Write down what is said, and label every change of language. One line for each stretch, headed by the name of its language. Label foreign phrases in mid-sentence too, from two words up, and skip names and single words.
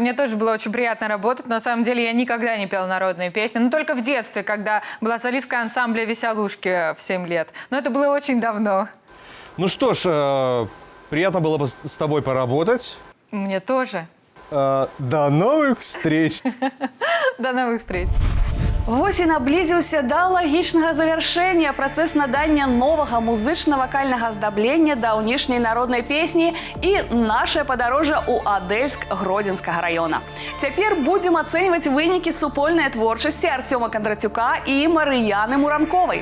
Russian: Мне тоже было очень приятно работать. На самом деле, я никогда не пела народные песни. Но только в детстве, когда была солисткой ансамбля «Веселушки» в 7 лет. Но это было очень давно. Ну что ж, приятно было бы с тобой поработать. Мне тоже. До новых встреч! До новых встреч.
Belarusian: Вось і наблізіўся да лагічнага завяршэння працэс надання новага музычна-вакальнага аздаблення даўнейшняй народнай песні і нашае падарожжа ў Адэльск Гродзенскага раёна. Цяпер будзем ацэньваць вынікі супольнай творчасці Артёма Кондратюка і Марыяны Муранковай.